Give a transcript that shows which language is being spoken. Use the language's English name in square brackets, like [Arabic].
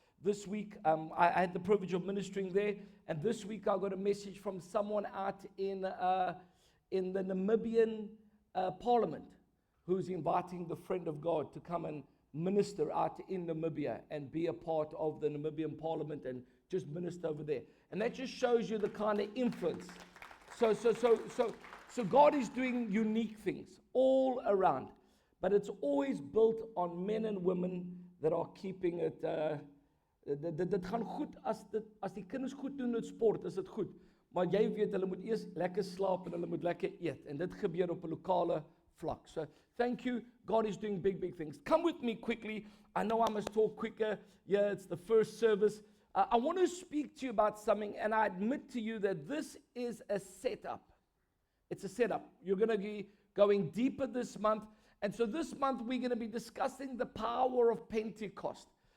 [English] This week, I had the privilege of ministering there, and this week I got a message from someone out in the Namibian Parliament who's inviting the Friend of God to come and minister out in Namibia and be a part of the Namibian Parliament and just minister over there. And that just shows you the kind of influence. So God is doing unique things all around, but it's always built on men and women that are keeping it. [Afrikaans] Dit gaan goed as die kinders goed doen met sport, is dit goed. Maar jy weet hulle moet eers lekker slaap en hulle moet lekker eet, en dit gebeur op 'n lokale vlak. [English] So thank you. God is doing big things. Come with me quickly. I know I must talk quicker. Yeah, it's the first service. I want to speak to you about something, and I admit to you that this is a setup. It's a setup. You're going to be going deeper this month, and so this month we're going to be discussing the power of Pentecost.